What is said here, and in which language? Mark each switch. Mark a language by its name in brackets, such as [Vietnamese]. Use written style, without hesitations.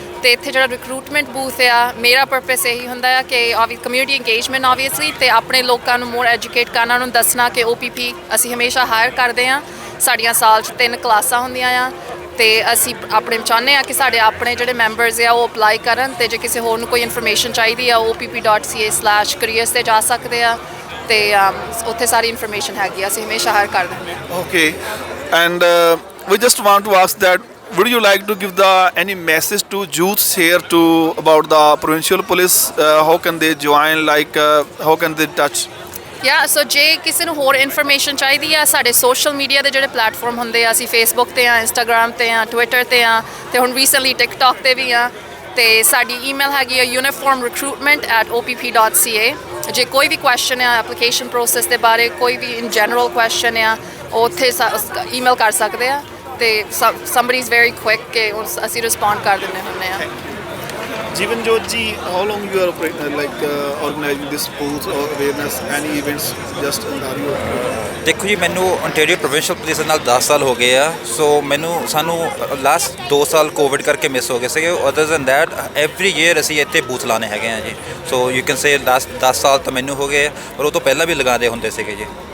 [Punjabi] ਤੇ ਇੱਥੇ ਜਿਹੜਾ ਰਿਕਰੂਟਮੈਂਟ ਬੂਥ ਆ, ਮੇਰਾ ਪਰਪਸ ਇਹੀ ਹੁੰਦਾ ਆ ਕਿ ਕਮਿਊਨਿਟੀ ਇੰਗੇਜਮੈਂਟ ਆਬਵੀਅਸਲੀ, ਤੇ ਆਪਣੇ ਲੋਕਾਂ ਨੂੰ ਮੋਰ ਐਜੂਕੇਟ ਕਰਨਾ, ਉਹਨਾਂ ਨੂੰ ਦੱਸਣਾ ਕਿ OPP ਅਸੀਂ ਹਮੇਸ਼ਾ ਹਾਇਰ ਕਰਦੇ ਹਾਂ। ਸਾਡੀਆਂ ਸਾਲ 'ਚ 3 ਕਲਾਸਾਂ ਹੁੰਦੀਆਂ ਆ ਤੇ ਅਸੀਂ ਆਪਣੇ ਚਾਹੁੰਦੇ ਹਾਂ ਕਿ ਸਾਡੇ ਆਪਣੇ ਜਿਹੜੇ ਮੈਂਬਰਸ ਆ ਉਹ ਅਪਲਾਈ ਕਰਨ, ਤੇ ਜੇ ਕਿਸੇ ਹੋਰ ਨੂੰ ਕੋਈ ਇਨਫੋਰਮੇਸ਼ਨ ਚਾਹੀਦੀ ਆ opp.ca/careers ਤੇ ਜਾ ਸਕਦੇ ਆ ਤੇ ਉੱਥੇ ਸਾਰੀ ਇਨਫੋਰਮੇਸ਼ਨ ਹੈਗੀ ਆ। ਅਸੀਂ ਹਮੇਸ਼ਾ ਹਾਇਰ ਕਰਦੇ ਹਾਂ। [English] Okay, and we just want to ask that would you like to give any message to youths here about the provincial police? How can they join, how can they touch? [Punjabi] ਸੋ ਜੇ ਕਿਸੇ ਨੂੰ ਹੋਰ information ਚਾਹੀਦੀ ਆ, ਸਾਡੇ social media ਦੇ ਜਿਹੜੇ platform ਹੁੰਦੇ ਆ, ਅਸੀਂ ਫੇਸਬੁੱਕ 'ਤੇ ਆ, ਇੰਸਟਾਗ੍ਰਾਮ 'ਤੇ ਆ, ਟਵਿੱਟਰ 'ਤੇ ਆ, ਤੇ ਹੁਣ ਰੀਸੈਂਟਲੀ ਟਿਕਟੌਕ 'ਤੇ ਵੀ ਆ। ਤੇ ਸਾਡੀ ਈਮੇਲ ਹੈਗੀ ਆ uniformrecruitment@opp.ca। ਜੇ ਕੋਈ ਵੀ ਕੁਐਸਚਨ ਆ ਐਪਲੀਕੇਸ਼ਨ ਪ੍ਰੋਸੈਸ ਦੇ ਬਾਰੇ, ਕੋਈ ਵੀ ਇਨ ਜਨਰਲ ਕੁਐਸਚਨ ਆ, ਉਹ ਉੱਥੇ ਈਮੇਲ ਕਰ ਸਕਦੇ ਆ ਤੇ [English] somebody is very quick [Punjabi] ਕਿ ਅਸੀਂ ਰਿਸਪੌਂਡ ਕਰ ਦਿੰਦੇ ਹੁੰਦੇ ਆ। [English] Jivanjot ji, how long you are organizing this booth or awareness, any events just in Ontario? [Punjabi] ਦੇਖੋ ਜੀ, ਮੈਨੂੰ ontario ਪ੍ਰੋਵਿੰਸ਼ੀਅਲ ਪੁਲਿਸ ਨਾਲ 10 ਸਾਲ ਹੋ ਗਏ ਆ। ਸੋ ਸਾਨੂੰ ਲਾਸਟ 2 ਸਾਲ ਕੋਵਿਡ ਕਰਕੇ ਮਿਸ ਹੋ ਗਏ ਸੀਗੇ। [English] other than that every year [Punjabi] ਅਸੀਂ ਇੱਥੇ ਬੂਥ ਲਾਣੇ ਹੈਗੇ ਆ ਜੀ। [English] so you can say [Punjabi] last 10 ਸਾਲ ਤਾਂ ਮੈਨੂੰ ਹੋ ਗਏ, ਪਰ ਉਹ ਤੋਂ ਪਹਿਲਾਂ ਵੀ ਲਗਾਉਂਦੇ ਹੁੰਦੇ ਸੀਗੇ ਜੀ।